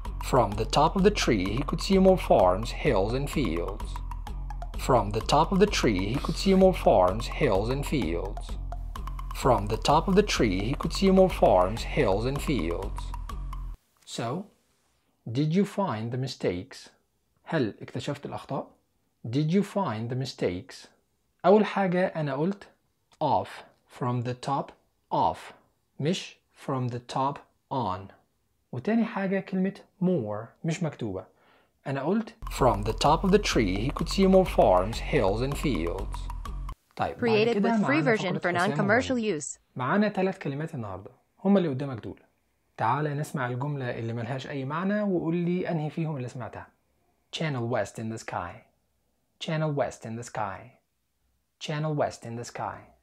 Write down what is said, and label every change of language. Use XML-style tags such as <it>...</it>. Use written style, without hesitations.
<en>From the top of the tree, he could see more farms, hills, and fields. From the top of the tree, he could see more farms, hills, and fields. From the top of the tree, he could see more farms, hills, and fields. So, did you find the mistakes?</en> <ar>هل اكتشفت الأخطاء؟</ar> <en>Did you find the mistakes?</en> <ar>أول حاجة أنا قلت</ar> <en>off from the top off</en> <ar>مش</ar> <en>from the top on.</en> <ar>وتاني حاجة كلمة more مش مكتوبة. أنا قلت</ar> <en>from the top of the tree he could see more farms, hills and fields.</en> <ar>طيب</ar> <en>created</en> <ar>بعد كده</ar> <en>with free</en> <ar>معانا</ar> <en>version for non-commercial use.</en> <ar>معانا ثلاث كلمات النهاردة هما اللي قدامك دول. تعالى نسمع الجملة اللي ملهاش أي معنى وقول لي أنهي فيهم اللي سمعتها.</ar> <en>Channel west in the sky. Channel west in the sky. Channel west in the sky.</en>